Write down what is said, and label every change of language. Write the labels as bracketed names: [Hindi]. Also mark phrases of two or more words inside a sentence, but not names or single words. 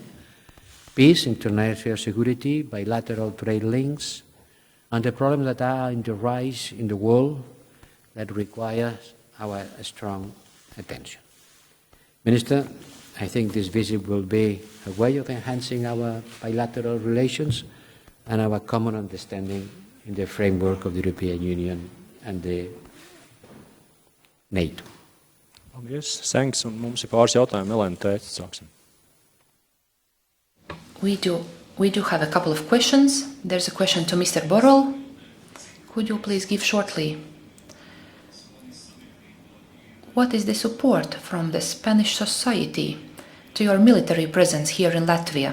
[English] Peace, international security, bilateral trade links, and the problems that are in the rise in the world that require our strong attention. Minister, I think this visit will be a way of enhancing our bilateral relations and our common understanding in the framework of the European Union and the NATO. [Latvian] Paldies, Senks, un mums ir pāris jautājumi. Elēna teica, sāksim. [English] We do have a couple of questions. There's a question to Mr. Borrell. Could you please give shortly what is the support from the Spanish society to your military presence here in Latvia?